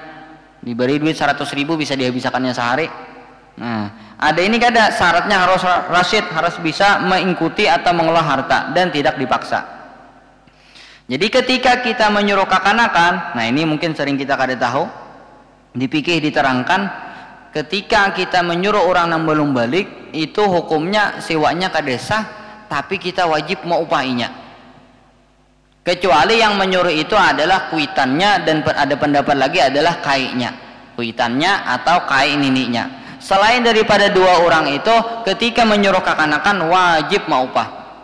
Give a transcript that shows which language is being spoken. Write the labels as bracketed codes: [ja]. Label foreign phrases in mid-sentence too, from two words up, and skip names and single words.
[id] Diberi duit 100.000 bisa dihabiskannya sehari. Nah, ada ini kada syaratnya harus rasyid, harus bisa mengikuti atau mengelola harta dan tidak dipaksa. Jadi ketika kita menyuruh kekanakan, nah ini mungkin sering kita kada tahu, dipikir diterangkan, ketika kita menyuruh orang yang belum balik, itu hukumnya sewanya kada sah, tapi kita wajib mau upahinya. Kecuali yang menyuruh itu adalah kuitannya, dan ada pendapat lagi adalah kaiknya, kuitannya atau kai nininya. Selain daripada dua orang itu, ketika menyuruh kekanakan wajib mau upah.